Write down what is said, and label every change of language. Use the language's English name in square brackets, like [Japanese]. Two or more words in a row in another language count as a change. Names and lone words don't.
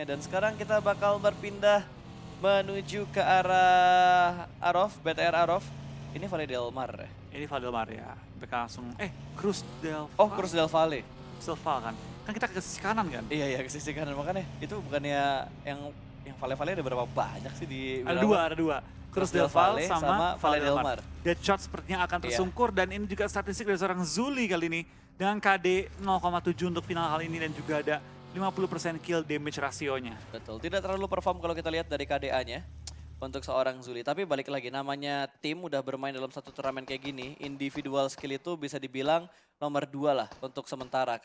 [Indonesian] Dan sekarang kita bakal berpindah menuju ke arah Arof, BTR Arof. Ini Valle del Mar ya? Ini Valle del Mar ya. Mereka langsung, Cruz del Valle. Oh, Cruz del Valle. Kan. Kan kita ke sisi kanan kan? Iya, ke sisi kanan. Makanya itu bukannya yang Valle-Valle ada berapa banyak sih di Ada dua. Cruz del Valle sama Valle del Mar. Deadshot sepertinya akan tersungkur dan ini juga statistik dari seorang Zuli kali ini. Dengan KD 0,7 untuk final hal ini dan juga ada 50% [English] kill damage [Indonesian] rasionya. Betul, tidak terlalu perform kalau kita lihat dari KDA-nya untuk seorang Zuli. Tapi balik lagi, namanya tim udah bermain dalam satu turnamen kayak gini, [English] individual skill [Indonesian] itu bisa dibilang nomor 2 lah untuk sementara.